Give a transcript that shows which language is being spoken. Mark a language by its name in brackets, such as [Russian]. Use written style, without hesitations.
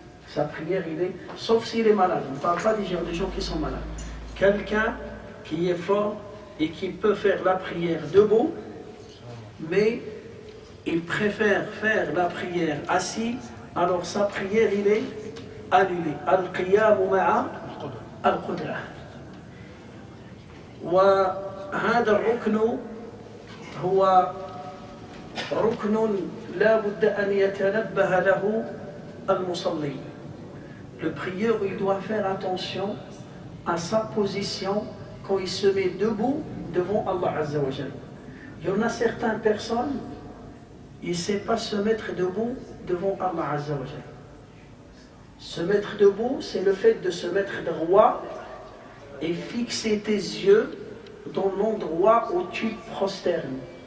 [French] Sa prière il est, sauf s'il est malade. On ne parle pas des gens qui sont malades. Quelqu'un qui est fort et qui peut faire la prière debout, mais il préfère faire la prière assis, alors sa prière il est annulée. [Arabic] Al-qiyamu ma'a al-qudra. وهذا الركن هو ركن لا بد أن يتنبه له المصلي. [French] Le prieur, il doit faire attention à sa position quand il se met debout devant Allah Azza wa Jal. Il y en a certaines personnes, il ne sait pas se mettre debout devant Allah Azza wa Jal. Se mettre debout, c'est le fait de se mettre droit et fixer tes yeux dans l'endroit où tu te prosternes.